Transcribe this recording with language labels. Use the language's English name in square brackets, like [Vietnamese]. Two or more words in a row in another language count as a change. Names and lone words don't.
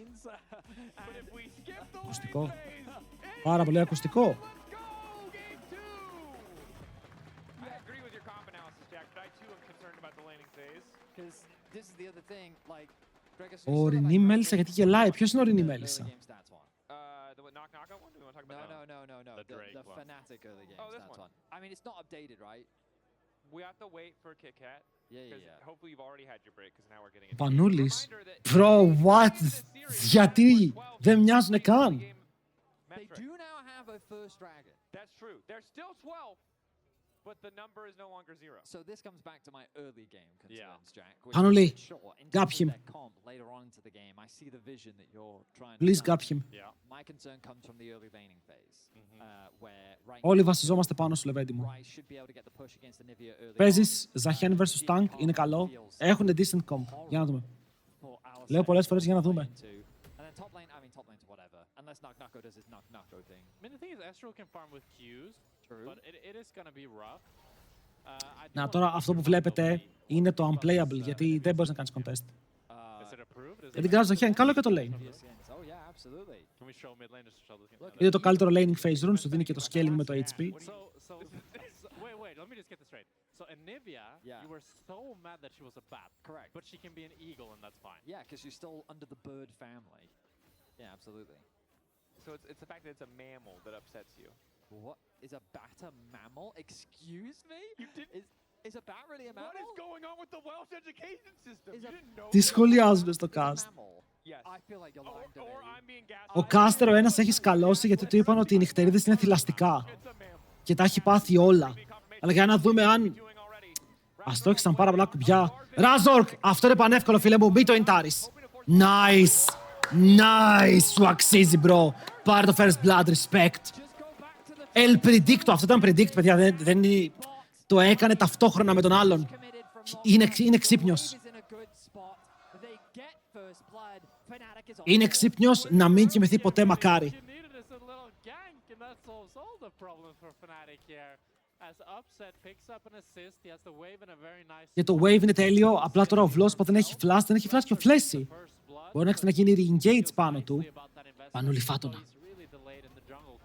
[Greek] Ακουστικό. Πάρα πολύ ακουστικό. Ο Ορεινή Μέλισσα γιατί γελάει. Ποιος είναι ο Ορεινή Μέλισσα? [English] The Fnatic early games, that one. I mean, it's not updated, right? We have to wait for Kit Kat. Yeah. Hopefully you've already had your break, because now we're getting it. Πανούλης. Bro, what? [Greek] Γιατί? Δεν μοιάζουνε καν. [English] They do now have a first dragon. That's true. They're still 12, but the number is no longer 0. So this comes back to my early game concerns, Jack. [Greek] Πανούλη, [English] gap him. Later on into the game, I see the vision that you're trying Please to gap him. Yeah. My concern comes from the early laning phase, where right [Greek] Όλοι βασιζόμαστε πάνω σου, Λεβέντη μου. [English] Rice should be able to get the push against the Nivea early. [Greek] Παίζεις Zahian vs Tank, είναι καλό. Έχουν [English] decent comp. [Greek] Για να δούμε. Λέω πολλές φορές για να δούμε. [English] And then top lane, I mean top lane's whatever. Unless Knock-Knocko does his Knock-Knocko thing. I mean, the thing is, Astro can farm with Qs, but it is gonna be rough. [Greek] Να, τώρα αυτό που βλέπετε είναι το unplayable, γιατί δεν μπορείς να κάνεις contest. [English] Is it approved? [Greek] Γιατί κράζεις Zahian, καλό και το lane. [English] Oh yeah, absolutely. Can we show mid laners to show this? [Greek] Είναι το καλύτερο [English] laning phase rune, [Greek] σου δίνει και το scaling με το HP. [English] Wait, let me just get this straight. So Anivia, Yeah. you were so mad that she was a bat. Correct. But she can be an eagle and that's fine. Yeah, because you're still under the bird family. Yeah, absolutely. So it's the fact that it's a mammal that upsets you. What is a bat a mammal? Excuse me? Is a bat really a mammal? What is going on with the Welsh education system? Is You a- didn't know [Greek] Τι [English] this? [Greek] σχολιάζουν στο [English] Is a [Greek] cast. [English] mammal? Yes. I feel like you're lying to Or me. I'm being [Greek] Ο [English] gaslighted. [Greek] Κάστερ ο ένας έχει σκαλώσει γιατί του είπαν ότι οι νυχτερίδες είναι θηλαστικά [English] It's a mammal. [Greek] και τα έχει πάθει όλα. Αλλά για να δούμε αν [English] Doing already. [Greek] αστόχησαν πάρα πολλά κουμπιά. Ράζορκ! Αυτό είναι πανεύκολο, φίλε μου. Μην το ιντάρεις. [English] Nice! Nice! [Greek] Σου αξίζει, bro. Πάρε το [English] first blood, [Greek] respect. El Predicto. Αυτό ήταν predict, παιδιά. Δεν είναι... Το έκανε ταυτόχρονα με τον άλλον. Είναι ξύπνιος. Είναι ξύπνιος να μην κοιμηθεί ποτέ, μακάρι. [English] You needed is a little gank, and that solves all the problems for Fnatic here. As Upset picks up an assist, he has the wave in a very nice [Greek] Και το wave είναι τέλειο. Απλά τώρα ο Βλόσπα δεν έχει flash, δεν έχει flash και ο Φλέσι. [English] first blood. [Greek] Μπορεί να ξαναγίνει re-engage πάνω του. [English] About that investment. [Greek] Πανούλη φάτονα. [English] He's really delayed in the jungle